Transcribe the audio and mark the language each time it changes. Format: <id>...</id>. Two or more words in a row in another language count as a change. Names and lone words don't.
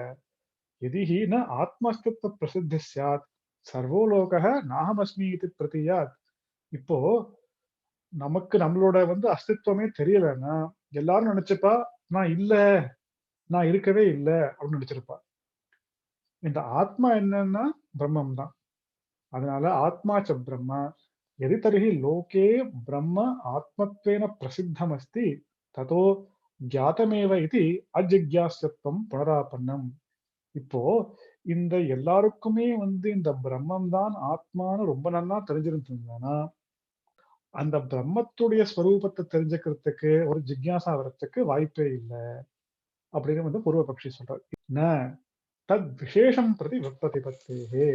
<sa>"यदि हि न आत्मास्तित्व प्रसिद्धि स्यात्, सर्वो लोकः नाहमस्मि इति प्रतीयात्."</sa> <ta>இப்போ நமக்கு நம்மளோட வந்து அஸ்தித்வமே தெரியலன்னா, எல்லாரும் நெனச்சுப்பா, "நான் இல்ல, நான் இருக்கவே இல்ல." அப்படின்னு நெனச்சிருப்பா. இந்த ஆத்மா என்னன்னா பிரம்மம் தான்.</ta> <sa>அதனால आत्मा च ब्रह्म यदि तर्हि लोके ब्रह्म आत्मत्वेन प्रसिद्धमस्ति ततो ज्ञातमेव इति अजिज्ञास्यत्वं पुनरापन्नम्.</sa> <ta>இப்போ இந்த எல்லாருக்குமே வந்து இந்த பிரம்மம் தான் ஆத்மான்னு ரொம்ப நல்லா தெரிஞ்சிருந்ததுன்னா, அந்த பிரம்மத்துடைய ஸ்வரூபத்த தெரிஞ்சுக்கிறதுக்கு ஒரு ஜிக்ஞாசா வரத்துக்கு வாய்ப்பே இல்ல. அப்படின்னு வந்து பூர்வபக்ஷி சொல்றார்.</ta> <sa>न तत् विशेषं प्रति विप्रतिपत्तेः.</sa>